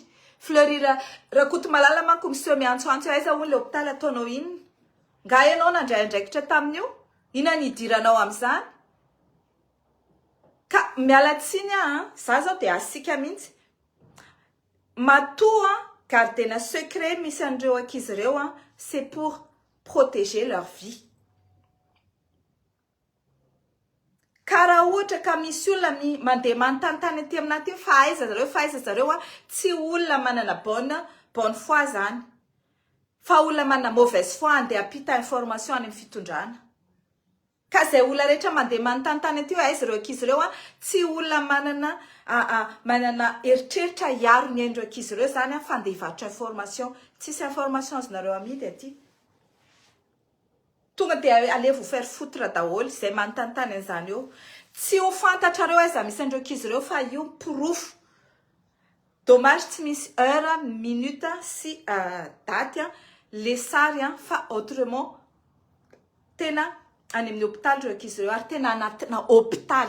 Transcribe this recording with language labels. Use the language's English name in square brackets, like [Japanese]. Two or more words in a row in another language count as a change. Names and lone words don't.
[Malagasy] Fleury rakoto malala manko miseho miantsoantso aiza hono le hôpitaly ataonao inona? Nga ianao nandray andraikitra tamin'io? Ina ny idiranao amin'izany? Ka miala tsiny za zao dia asika mihitsy. Matoa gardena secret misy an'ireo ankizy ireo [French] c'est pour protéger leur vie. [Malagasy] Karaha ohatra ka misy olona mandeha manontany aty aminaty fa aiza zareo tsy olona manana [French] bonne foi [Malagasy] zany. Fa olona manana [French] mauvaise foi [Malagasy] andeha apita information any amin'ny fitondrana. Ka izay olona rehetra mandeha manontany aty hoe aiza ireo ankizy ireo tsy olona manana eritreritra hiaro ny ain'ireo ankizy ireo zany fa andeha hivarotra information. Tsisy information azonareo amidy aty. Tonga dia [French] allez vous faire foutre [Malagasy] daholo izay manontany an'izany eo. Tsy ho fantatrareo aiza misy an'ireo ankizy ireo fa io porofo. Dommage tsy misy heure, minute sy date le sary fa autrement tena any amin'ny hôpitaly ireo ankizy ireo ary tena anatina hôpitaly.